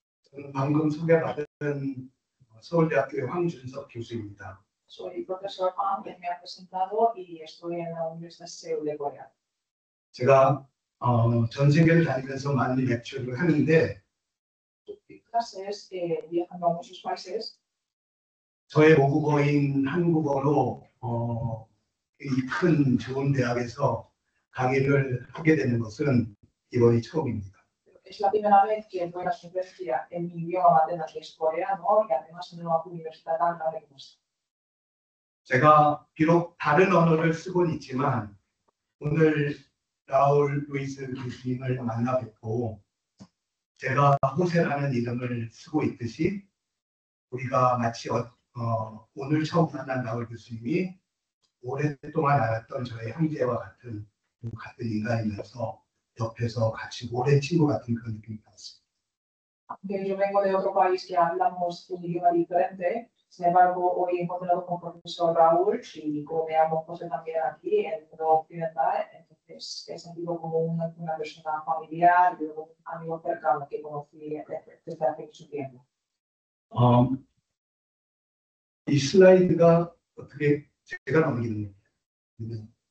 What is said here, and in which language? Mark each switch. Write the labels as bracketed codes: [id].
[ko] 저는 방금 소개받은 서울대학교의 황준석 교수입니다. [es] Soy profesor Juan, que me ha presentado y estoy en la Universidad de Seúl de Corea. [ko] 제가 전 세계를 다니면서 많은 렉처를 하는데 [es] Clases viajando a muchos países. [ko] 저의 모국어인 한국어로 이 큰 좋은 대학에서 강의를 하게 되는 것은 이번이 처음입니다. [es] Es la primera vez que doy la conferencia en mi idioma materno, que es coreano, y además en una universidad tan grande como esta. [ko] 제가 비록 다른 언어를 쓰곤 있지만 오늘 라울 루이스 교수님을 만나 뵙고 제가 호세라는 이름을 쓰고 있듯이 우리가 마치 오늘 처음 만난 라울 교수님이 오랫동안 알았던 저의 형제와 같은 인간이면서 옆에서 같이 오랜 친구 같은 그런 느낌이 받았습니다. [es] Yo vengo de otro país que hablamos un idioma diferente. Sin embargo, hoy he encontrado con el profesor Raúl y como me llamo José también aquí en el mundo occidental, entonces he sentido como una persona familiar y un amigo cercano que conocí desde hace mucho tiempo. [ko] 이 슬라이드가 어떻게 제가 넘기는 거예요?